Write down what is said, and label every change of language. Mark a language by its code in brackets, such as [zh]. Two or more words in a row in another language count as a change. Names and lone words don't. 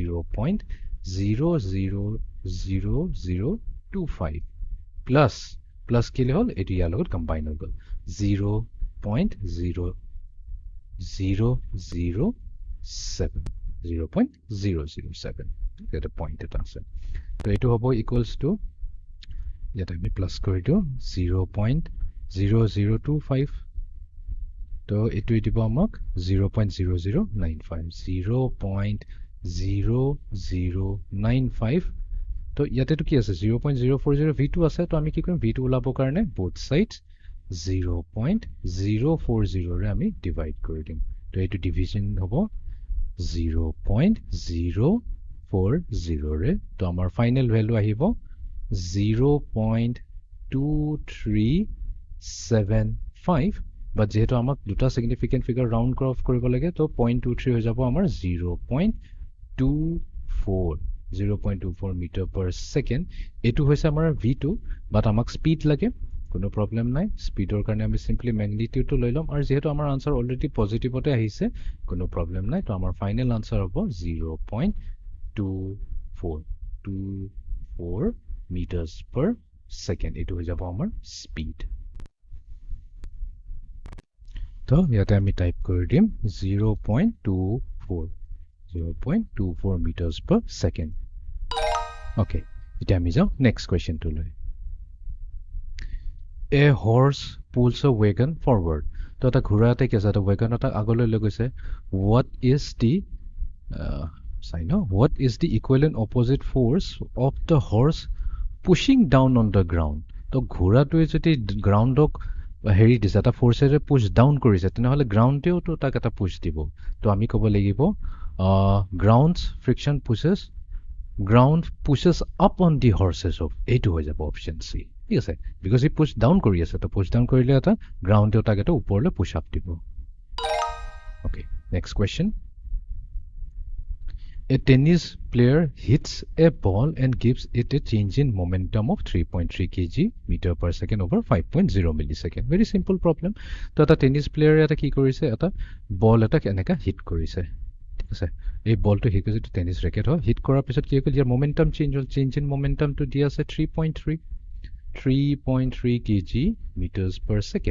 [as] 0.00025 plus কি হল এটি ইয়াৰ লগত কম্বাইন হৈ গল 0.007 এটা পয়েন্ট এটা আছে তো এটো হ'ব [en] equals to [as] ইয়াতে আমি প্লাস কৰি দিও 0.0025 তো এটো দিব আমাক 0.0095 0.0095 তো ইয়াতে তো কি আছে 0.040 v2 আছে তো আমি কি কৰিম v2 ওলাব কাৰণে [en] both sides [as] 0.040 ৰে আমি ডিভাইড কৰি দিম তো এটো ডিভিজন হ'ব 0.040 ৰে তো আমাৰ [en] final value [as] আহিব 0.2375 বাট যেহেতু আমাক দুটা [en] significant figure round off [as] কৰিব লাগে তো 0.23 হৈ যাব আমাৰ 0.24 [en] meter per second [as] এইটো হৈছে আমাৰ v2 বাট আমাক স্পীড লাগে কোনো প্ৰব্লেম নাই স্পীডৰ কাৰণে আমি সিম্পলি ম্যাগনিটিউডটো লৈ ল'ম আৰু যেহেতু আমাৰ আনসাৰ অলৰেডি পজিটিভতে আহিছে কোনো প্ৰব্লেম নাই তো আমাৰ [en] final answer [as] হ'ব [en] 0.24 meters per second [as] এইটো হৈ যাব আমাৰ স্পীড তো ইয়াতে আমি টাইপ কৰি দিম [en] 0.24 meters per second [as] ওকে এতিয়া আমি যাওঁ [en] next question [as] লৈ [en] A horse pulls a wagon forward. [as] তো এটা ঘোঁৰা এটাই কি আছে এটা wagon এটা আগলৈ লৈ গৈছে [en] what is the equivalent opposite force of the horse pushing down on the ground [as] তো ঘোঁৰাটোৱে যদি গ্ৰাউণ্ডক হেৰি দিছে এটা ফৰ্চেৰে [en] push down [as] কৰিছে তেনেহ'লে গ্ৰাউণ্ডেও তো তাক এটা পুশ দিব তো আমি ক'ব লাগিব [en] ground's friction ground pushes up on the horses of [as] এইটো হৈ যাব অপশ্যন চি ঠিক আছে বিকজ ই [en] push down [as] কৰি আছে তো [en] push down [as] কৰিলে এটা গ্ৰাউণ্ডেও তাক এটা ওপৰলৈ [en] push up [as] দিব অ'কে [en] next question A tennis player hits a ball and gives it a change in momentum of 3.3 kg meter per second over 5.0 millisecond. Very simple problem. [as] তো এটা [en] tennis player [as] এটা কি কৰিছে এটা বল এটা এনেকা হিট কৰিছে ঠিক আছে এই বলটো হিট কৰিছে [en] tennis racket [as] হয় হিট কৰাৰ পিছত কি হ'ল ইয়াৰ [en] momentum change [as] হ'ল [en] change in momentum [as] দিয়া আছে [en] 3.3 kg meters per second.